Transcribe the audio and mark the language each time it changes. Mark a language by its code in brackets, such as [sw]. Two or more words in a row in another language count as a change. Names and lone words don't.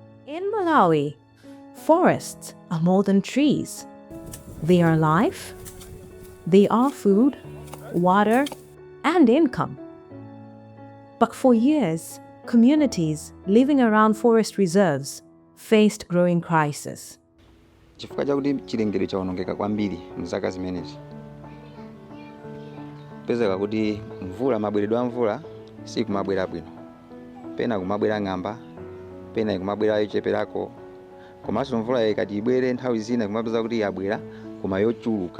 [en] In Malawi, forests are more than trees. They are life, they are food, water, and income. But for years, communities living around forest reserves faced growing crisis. [ny] Chifukwa chakuti chilengedwe chaonongeka kwambiri mzaka zimenezi. Pezeka kuti mvula mabweredwe a mvula si kumabwera bwino. Pena kumabwera ng'amba, pena kumabwera yocheperako. Komanso mvula ikati ibwere nthawi zina kumapeza kuti yabwera koma yochuluka.